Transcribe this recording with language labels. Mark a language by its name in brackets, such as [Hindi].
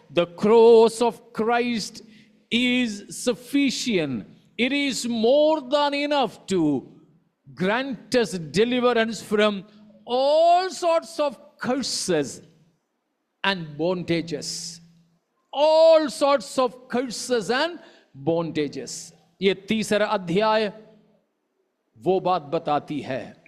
[English] The cross of Christ is sufficient, it is more than enough to grant us deliverance from all sorts of curses and bondages. All sorts of curses and bondages. [Hindi] ये तीसरा अध्याय वो बात बताती है।